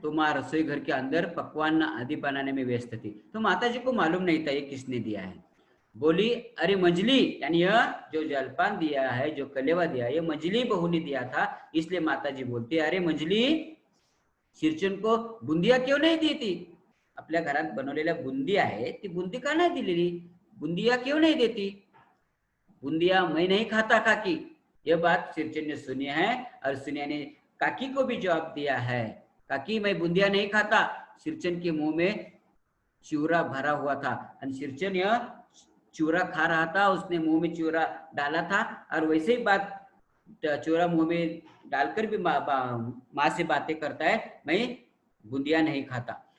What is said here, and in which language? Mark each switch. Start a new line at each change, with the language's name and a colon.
Hindi: तो माँ रसोई घर के अंदर पकवान आदि बनाने में व्यस्त थी, तो माता जी को मालूम नहीं था ये किसने दिया है। बोली, अरे मंजली, यानी यह जो जलपान दिया है, जो कलेवा दिया है, ये मंजली बहू ने दिया था। इसलिए माता जी बोलती है, अरे मंजली, सिरचन को बुंदिया क्यों नहीं दी थी?
Marathi: आपल्या घरात बनवलेल्या बुंदी आहे, ती बुंदी का नाही दिलेली?
Hindi: बुंदिया क्यों नहीं देती? बुंदिया मैं नहीं खाता काकी। यह बात सिरचन ने सुनी है और सुनिया ने काकी को भी जवाब दिया है, काकी मैं बुंदिया नहीं खाता। सिरचन के मुंह में चिवरा भरा हुआ था और सिरचन यह चिवरा खा रहा था, उसने मुंह में चिवरा डाला था और वैसे ही बात चिवरा मुंह में डालकर भी माँ से बातें करता है, मैं बुंदिया नहीं खाता।